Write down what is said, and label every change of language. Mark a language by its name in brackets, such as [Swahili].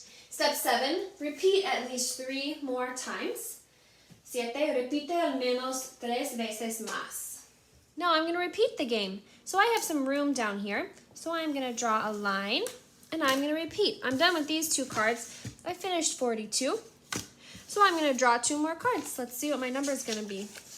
[English] Step 7, repeat at least 3 more times. [Spanish] 7, repite al menos 3 veces más. [English] Now I'm going to repeat the game. So I have some room down here. So I'm going to draw a line, and I'm going to repeat. I'm done with these 2 cards. I finished 42. So I'm going to draw 2 more cards. Let's see what my number is going to be.